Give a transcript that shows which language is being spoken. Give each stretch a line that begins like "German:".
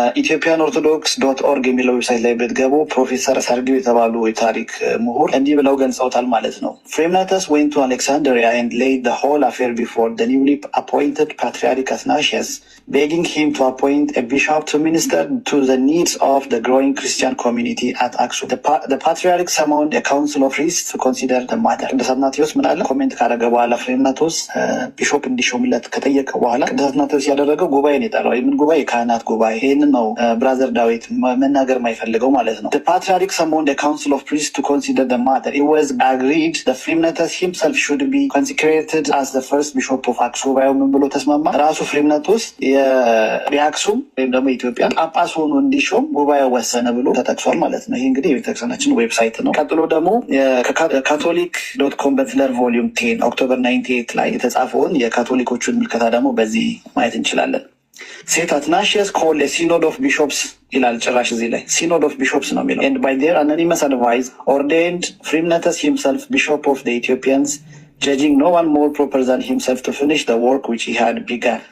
Amharic: ኢትዮጵያን ኦርቶዶክስ .org የሚለው ዌብሳይት ላይ ብትገቡ ፕሮፌሰር ሰርጊው የተባሉ የታሪክ ምሁር እንዲህ ብለው ገልጸውታል ማለት ነው።
English: ፍሬምናተስ went to Alexandria and laid the whole affair before the newly appointed Patriarch Athanasius, begging him to appoint a bishop to minister to the needs of the growing Christian community at Aksum. The Patriarch summoned a council of priests to consider the matter.
Amharic: ቅዱስ አትናቴዎስ ምን አለ? ኮሜንት ካደረገ በኋላ ፍሬምናጦስ ቢሾፕ እንዲሾምለት ከጠየቀ በኋላ ቅዱስ አትናቴዎስ ያደረገው ጉባኤን የጠራው የምን ጉባኤ? የካህናት ጉባኤ። ይህንን ነው ብራዘር ዳዊት መናገር የማይፈልገው ማለት ነው።
English: The Patriarch summoned a council of priests to consider the matter. It was agreed that Fremnatus himself should be consecrated as the first bishop of Aksum.
Amharic: ጉባኤው ምን ብሎ ተስማማ? ራሱ ፍሬምናጦስ የአክሱም ወይም ደግሞ ኢትዮጵያ ጳጳስ ሆኖ እንዲሾም ጉባኤው ወሰነ ብሎ ተጠቅሷል ማለት ነው። ይህ እንግዲህ የቤተክርስቲያናችን ዌብሳይት ነው። ቀጥሎ ደግሞ ካቶሊክ.com በትለር ቮሊዩም 10 ኦክቶበር 98 ላይ የተጻፈውን የካቶሊኮቹን ምልከታ ደግሞ በዚህ ማየት እንችላለን።
English: ሴንት አትናሺየስ ኮልድ ሲኖድ ኦፍ ቢሾፕስ
Amharic: ይላል። ጭራሽ እዚህ ላይ ሲኖድ ኦፍ ቢሾፕስ ነው የሚለው።
English: and by their anonymous advice ordained Fremnatus himself bishop of the Ethiopians, judging no one more proper than himself to finish the work which he had begun.